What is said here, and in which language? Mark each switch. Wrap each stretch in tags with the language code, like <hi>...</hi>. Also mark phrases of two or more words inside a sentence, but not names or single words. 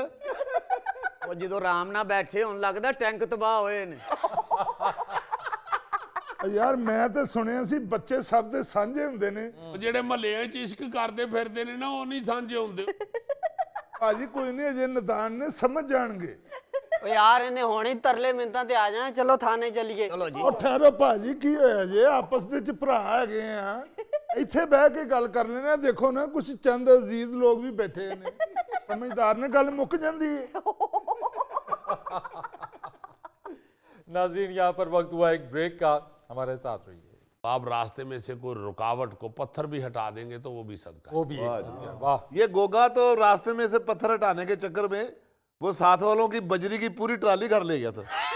<pa>ਉਹ ਜਦੋਂ ਆਰਾਮ ਨਾਲ ਬੈਠੇ ਹੋਣ ਲੱਗਦਾ ਟੈਂਕ ਤਬਾਹ ਹੋਏ ਨੇ। ਯਾਰ ਮੈਂ ਤੇ ਸੁਣਿਆ ਸੀ ਬੱਚੇ ਸਭ ਦੇ ਸਾਂਝੇ ਹੁੰਦੇ ਨੇ। ਉਹ ਜਿਹੜੇ ਮਹੱਲਿਆਂ 'ਚ ਇਸ਼ਕ ਕਰਦੇ ਫਿਰਦੇ ਨੇ ਨਾ, ਉਹ ਨਹੀਂ ਸਾਂਝੇ ਹੁੰਦੇ। ਭਾਜੀ ਕੋਈ ਨਹੀਂ, ਅਜੇ ਨਿਦਾਨ ਨੇ, ਸਮਝ ਜਾਣਗੇ। ਓ ਯਾਰ ਇਨ੍ਹੇਂ ਹੋਣੀ ਤਰਲੇ ਮਿੰਨਤਾਂ ਤੇ ਆ ਜਾਣਾ, ਚਲੋ ਥਾਣੇ ਚਲੀਏ। ਚਲੋ ਜੀ। ਉਹ ਠਹਿਰੋ ਭਾਜੀ, ਕੀ ਹੋਇਆ ਜੇ? ਆਪਸ ਦੇ ਵਿੱਚ ਭਰਾ ਹੈਗੇ ਆ, ਇੱਥੇ ਬਹਿ ਕੇ ਗੱਲ ਕਰ ਲੈਣਾ। ਦੇਖੋ ਨਾ, ਕੁਝ ਚੰਦ ਅਜ਼ੀਜ਼ ਲੋਕ ਵੀ ਬੈਠੇ ਨੇ, ਸਮਝਦਾਰ ਨੇ, ਗੱਲ ਮੁੱਕ ਜਾਂਦੀ ਹੈ।</pa> <ur>ناظرین، یہاں پر وقت ہوا ایک بریک کا، ہمارے ساتھ رہیے. آپ راستے میں سے کوئی رکاوٹ کو پتھر بھی ہٹا دیں گے تو وہ بھی صدقہ ہے. وہ بھی ایک صدقہ، واہ. یہ گوگا تو راستے میں سے پتھر ہٹانے کے چکر میں وہ ساتھ والوں کی بجری کی پوری ٹرالی گھر لے گیا تھا.</ur>